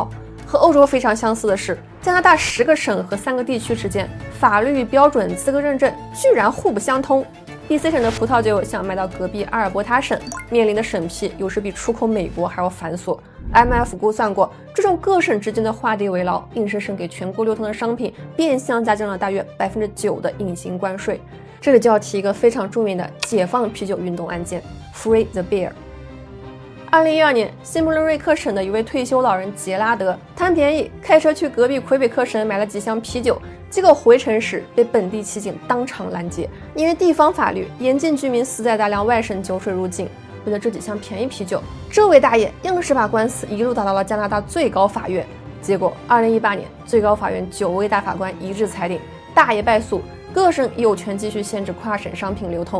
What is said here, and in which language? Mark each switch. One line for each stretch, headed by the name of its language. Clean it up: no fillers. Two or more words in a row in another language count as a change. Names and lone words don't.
Chinese: 和歐洲非常相似的是，加拿大10個省和3個地區之間法律標準資格認證居然互不相通。BC 省的葡萄酒想賣到隔壁阿爾伯塔省，面臨的審批有時比出口美國還要繁瑣。IMF 估算過，這種各省之間的画地為牢，硬生生給全國流通的商品變相加征了大約9%的隱形關稅。這裡就要提一個非常著名的解放啤酒運動案件 Free the Beer。2012 年，新不伦瑞克省的一位退休老人杰拉德贪便宜，開車去隔壁魁北克省買了幾箱啤酒，結果回城時被本地騎警當場攔截，因為地方法律嚴禁居民私帶大量外省酒水入境。為了這幾箱便宜啤酒，這位大爺硬是把官司一路打到了加拿大最高法院。結果2018年，最高法院9位大法官一致裁定，大爺敗訴，各省有權繼續限制跨省商品流通。